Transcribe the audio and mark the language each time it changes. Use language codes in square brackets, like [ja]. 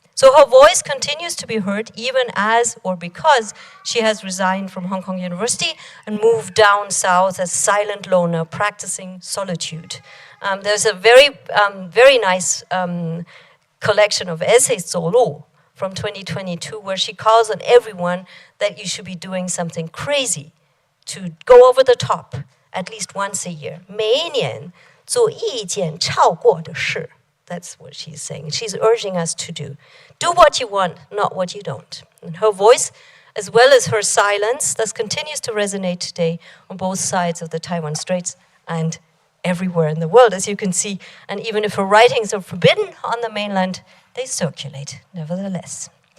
[en] So her voice continues to be heard even as or because she has resigned from Hong Kong University and moved down south as silent loner practicing solitude. There's a very nice collection of essays, 走路, from 2022, where she calls on everyone that you should be doing something crazy to go over the top at least once a year. [zh] 每一年做一件超过的事. [en] That's what she's saying. She's urging us to do. Do what you want, not what you don't. And her voice as well as her silence, thus continues to resonate today on both sides of the Taiwan Straits and everywhere in the world, as you can see. And even if her writings are forbidden on the mainland, they circulate nevertheless.